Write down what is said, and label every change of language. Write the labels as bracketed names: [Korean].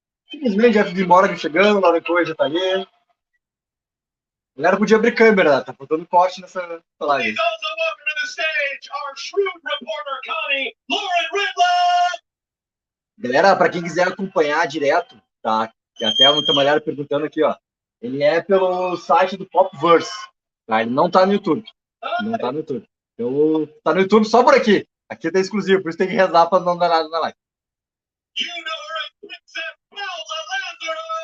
[Portuguese] Simplesmente Jeff Dean Morgan chegando, Lauren Cohen já tá ali. A galera podia abrir câmera, tá faltando corte nessa live. [English] Please also welcome to the stage our shrewd reporter Connie, Lauren Ridlow! [Portuguese] Galera, para quem quiser acompanhar direto, tá? Que até muita galera perguntando aqui, ó. Ele é pelo site do Popverse, tá? Ele não tá no YouTube. Não tá no YouTube. Então, tá no YouTube só por aqui. Aqui tá exclusivo, por isso tem que rezar para não dar nada na live. [English] You know her as Princess Bella Lazaro!